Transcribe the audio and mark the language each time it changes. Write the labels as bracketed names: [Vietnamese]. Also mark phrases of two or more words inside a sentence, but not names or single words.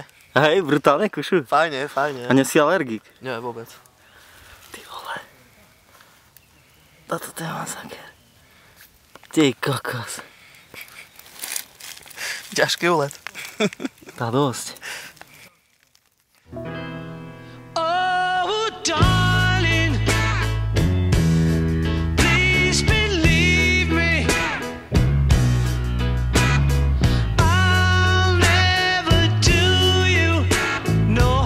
[Slovak] Hej, brutálne kušu. fajne, fajne. A nie si alergik? Nie, vôbec. Ty vole. Toto je masaker. Ty kokos. Ťažký úlet. Tá dosť. [English] Oh, darling, please believe me. I'll never do you no